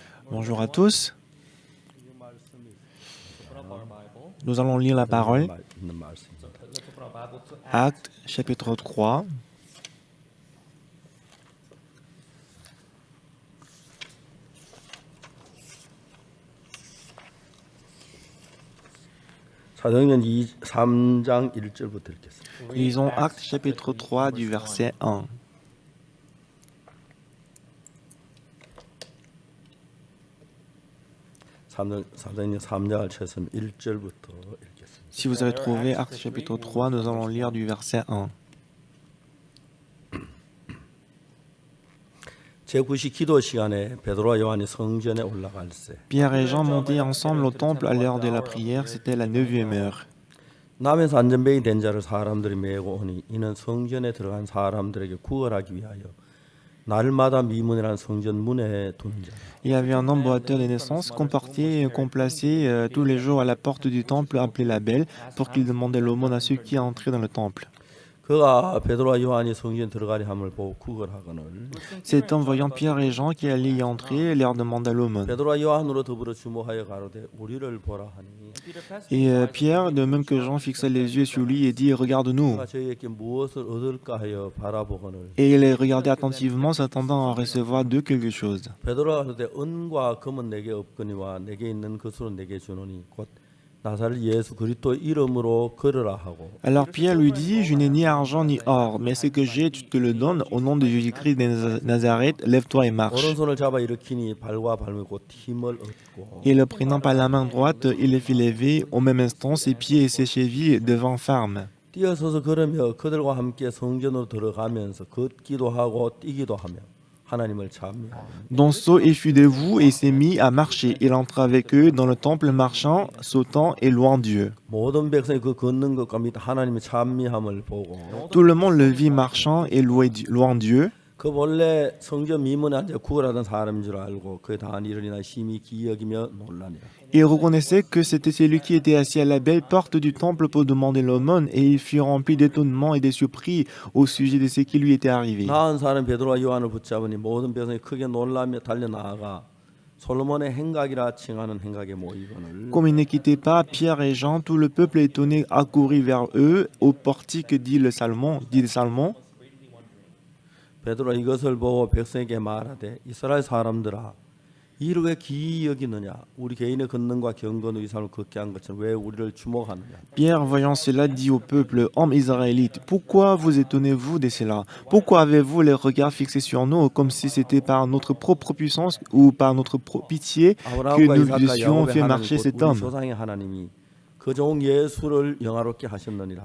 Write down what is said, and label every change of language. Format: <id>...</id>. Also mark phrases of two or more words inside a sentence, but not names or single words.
<fr>Bonjour à tous. Nous allons lire la parole. Actes, chapitre 3.</fr> <ko>사도행전 3장 1절부터 읽겠습니다.</ko> <fr>Lisons Actes, chapitre 3, du verset 1.</fr> <ko>사도행전 3장을 찾으면 1절부터 읽겠습니다.</ko> <fr>Si vous avez trouvé Actes, chapitre 3, nous allons lire du verset 1.</fr> <ko>제9시 기도 시간에 베드로와 요한이 성전에 올라갈세.</ko> <fr>Pierre et Jean montaient ensemble au temple à l'heure de la prière, c'était la 9e heure.</fr> <ko>남에서 안전뱅이 된 자를 사람들이 메고 오니 이는 성전에 들어간 사람들에게 구걸하기 위하여 날마다 미문이라는 성전 문에 두는 자라.</ko> <fr>Il y avait un homme boiteux de naissance qu'on plaçait tous les jours à la porte du temple appelé la Belle pour qu'il demandait l'aumône à ceux qui entraient dans le temple.</fr> <ko>그가 베드로와 요한이 성전 들어가리 함을 보고 구걸하거늘</ko> <fr>Cet homme, voyant Pierre et Jean qui allaient y entrer, leur demanda l'aumône.</fr> <ko>베드로와 요한으로 더불어 주목하여 가로되 우리를 보라 하니</ko> <fr>Et Pierre, de même que Jean, fixa les yeux sur lui et dit « Regarde-nous ».</fr> <ko>그가 저희에게 무엇을 얻을까 하여 바라보거늘</ko> <fr>Et il les regardait attentivement, s'attendant à recevoir d'eux quelque chose.</fr> <ko>베드로가 그때 은과 금은 내게 없거니와 내게 있는 것으로 내게 주노니 곧 나사렛 예수 그리스도 이름으로 걸으라 하고</ko> <fr>Alors Pierre lui dit « Je n'ai ni argent ni or, mais ce que j'ai, tu te le donnes. Au nom de Jésus-Christ de Nazareth, lève-toi et marche.</fr> <ko>오른손을 잡아 일으키니 발과 발목이 곧 힘을 얻고 »</ko> <fr>Et le prenant par la main droite, il les fit lever. Au même instant, ses pieds et ses chevilles devinrent fermes.</fr> <ko>뛰어서서 걸으며 그들과 함께 성전으로 들어가면서 걷기도 하고 뛰기도 하며 하나님을 찬미하며</ko> <fr>Donceau et fut debout et s'est mis à marcher. Il entra avec eux dans le temple marchant, sautant et louant Dieu.</fr> <ko>모든 백성이 그 걷는 것과 및 하나님의 찬미함을 보고</ko> <fr>Tout le monde le vit marchant et louant Dieu.</fr> <ko>그 본래 성전 미문에 앉아 구걸하던 사람인 줄 알고 그에 당한 일을 인하여 심히 기여기며 놀라니라.</ko> <fr>Il reconnaissait que c'était celui qui était assis à la belle porte du temple pour demander l'aumône, et il fut rempli d'étonnement et de surpris au sujet de ce qui lui était arrivé.</fr> <ko>나은 사람 베드로와 요한을 붙잡으니 모든 백성이 크게 놀라며 달려나아가 솔로몬의 행각이라 칭하는 행각에 모이거늘</ko> <fr>Comme ils ne quittaient pas Pierre et Jean, tout le peuple étonné accourut vers eux au portique dit le Salmon.</fr> <ko>베드로 이것을 보고 백성에게 말하되 이스라엘 사람들아 이를 왜 기이 여기느냐 우리 개인의 권능과 경건의 이 삶을 걷게 한 것처럼 왜 우리를 주목하느냐.</ko> <fr>Pierre, voyant cela, dit au peuple, hommes israélites, pourquoi vous étonnez-vous de cela? Pourquoi avez-vous les regards fixés sur nous comme si c'était par notre propre puissance ou par notre pitié que nous eussions fait marcher cet</fr> <ko>우리</ko> <fr>homme?</fr> <ko>조상의 하나님이 그 종 예수를 영화롭게 하셨느니라.</ko>